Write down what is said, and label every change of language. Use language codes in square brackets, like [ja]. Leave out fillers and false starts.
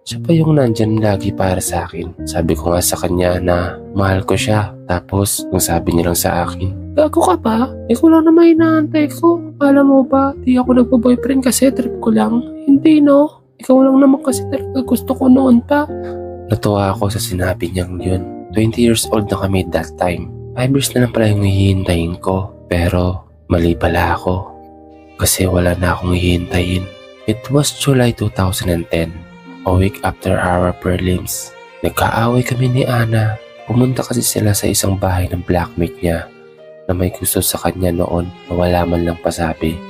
[tl] Siya pa yung nandyan lagi para sa akin. Sabi ko nga sa kanya na mahal ko siya. Tapos, nung sabi niya lang sa akin, gago ka ba? Ikaw lang naman inaantay ko. Alam mo ba, di ako nagpo-boyfriend kasi trip ko lang. Hindi no, ikaw lang naman kasi talaga gusto ko noon pa. Natuwa ako sa sinabi niyang yun. 20 years old na kami [en] that time. [tl] 5 years na lang pala yung hihintayin ko. Pero, mali pala ako. Kasi wala na akong hihintayin. [en] It was July 2010. A week after our prelims, [tl] nagkaaway kami ni Anna. Pumunta kasi sila sa isang bahay ng blackmate niya na may gusto sa kanya noon na wala man lang pasabi.